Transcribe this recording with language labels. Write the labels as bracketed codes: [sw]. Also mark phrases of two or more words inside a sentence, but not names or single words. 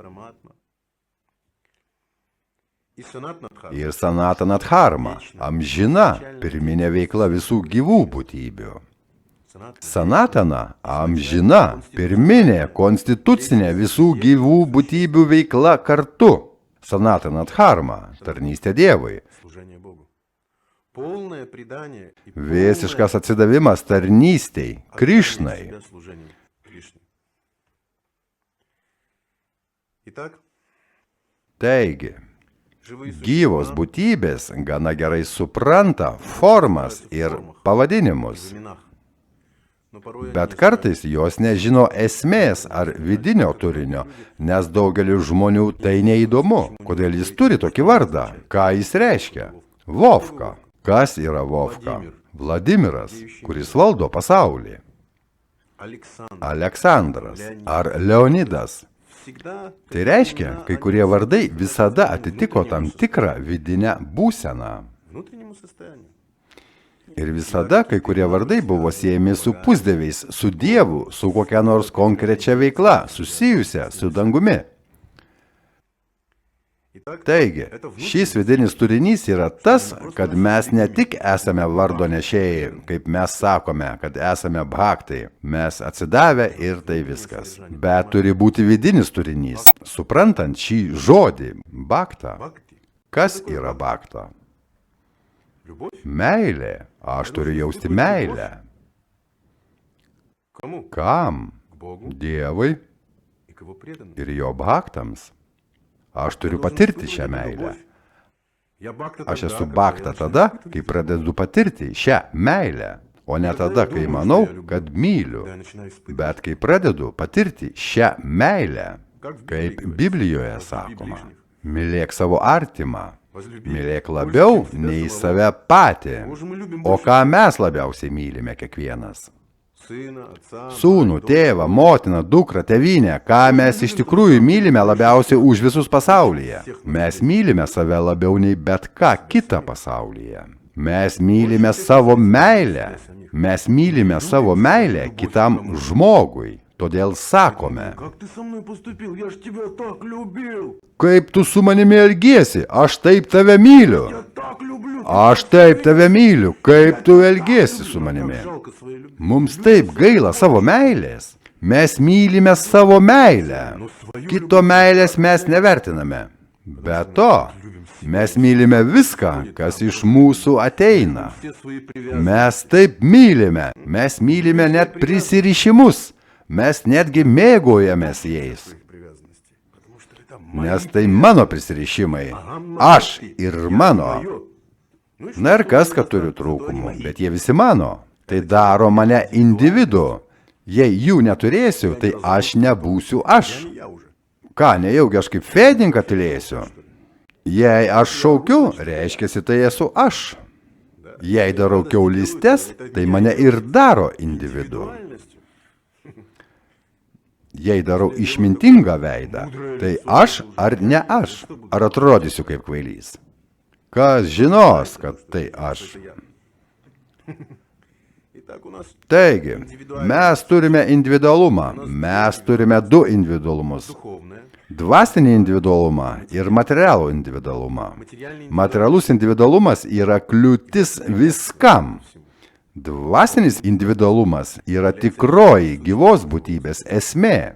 [lt] Ir sanatanadharma, amžina, pirminė veikla visų gyvų būtybių. Sanatana, amžina, pirminė, konstitucinė visų gyvų būtybių veikla kartu. Sanatanadharma, tarnystė Dievui. [ru] полное предание и [lt] Visiškas atsidavimas tarnystei, Krišnai. [ru] себя служению Кришне. Итак, [lt] Taigi, [ru] живые [lt] gyvos [ru] существа [lt] būtybės gana gerai supranta formas ir pavadinimus, [ru] в именах, но порой они [lt] bet [ru] не [lt] kartais jos nežino esmės ar vidinio turinio, nes daugeliu žmonių tai neįdomu, kodėl jis turi tokį vardą, ką jis reiškia. Vovka. Kas yra Vovka? Vladimiras, kuris valdo pasaulį. Александр Aleksandras ar Leonidas. [ru] всегда [lt] Tai reiškia, kai kurie vardai visada atitiko tam tikrą vidinę būseną. [ru] внутреннему состоянию. [lt] Ir visada kai kurie vardai buvo siejami su pusdieviais, su Dievu, su kokia nors konkrečia veikla, susijusia su dangumi. [ru] Итак, [lt] Taigi, šis vidinis turinys yra tas, kad mes ne tik esame vardo nešėjai, kaip mes sakome, kad esame bhaktai, mes atsidavę ir tai viskas. Bet turi būti vidinis turinys, suprantant šį žodį, bhakta. [ru] бхакти, [lt] Kas yra bhakta? [ru] любовь [lt] Meilė. Aš turiu jausti meilę. [ru] к кому? [lt] Kam? [ru] К Богу [lt] Dievui [ru] и к его преданным. [lt] ir jo bhaktams. Aš turiu patirti šią meilę. [ru] Я бхакта [lt] Aš [ru] тогда, [lt] esu [ru] когда [lt] bhakta [ru] я [lt] tada, [ru] начинаю [lt] kai pradedu patirti šią meilę, o ne tada, kai manau, kad myliu, [ru] когда я начинаю испытывать. [lt] bet kai pradedu patirti šią meilę, kaip Biblijoje sakoma, mylėk savo artimą, mylėk labiau nei save patį, o ką mes labiausiai mylime kiekvienas. [ru] Сына, отца, [lt] Sūnų, tėvą, motiną, dukrą, tėvynę, ką mes iš tikrųjų mylime labiausiai už visus pasaulyje. Mes mylime save labiau nei bet ką kitą pasaulyje. Mes mylime savo meilę. Mes mylime savo meilę kitam žmogui. Todėl sakome, [ru] как ты со мной поступил? Я ж тебя так любил! [lt] kaip tu su manimi elgiesi, aš taip tave myliu. [ru] Я так люблю! [lt] Aš taip tave myliu, kaip tu elgiesi su manimi. [ru] Жалко своей любви. [lt] Mums taip gaila savo meilės. Mes mylime savo meilę. Kito meilės mes nevertiname. Be to, mes mylime viską, kas iš mūsų ateina. [ru] Все свои привязанности. [lt] Mes taip mylime. Mes mylime net prisirišimus. Mes netgi mėgaujamės jais. [ru] привязанности. Потому что это [lt] Nes tai mano prisirišimai. Aš ir mano. Na ir kas, kad turiu trūkumų, bet jie visi mano. Tai daro mane individu. Jei jų neturėsiu, tai aš nebūsiu aš. [ru] я уже. [lt] Ką, nejaugi aš kaip fėdinka tylėsiu? Jei aš šaukiu, reiškiasi tai esu aš. Jei darau kiaulystes, tai mane ir daro individu. [ru] Реальностью. [lt] Jei darau išmintingą veidą, tai aš ar ne aš? Ar atrodysiu kaip kvailys? Kas žinos, kad tai aš? [ru] Итак, у нас [lt] Taigi, mes turime individualumą. Mes turime du individualumus. [ru] духовное, [lt] Dvasinį individualumą ir materialų individualumą. [ru] материальный [lt] Materialus individualumas yra kliūtis viskam. Dvasinis individualumas yra tikroji gyvos būtybės esmė.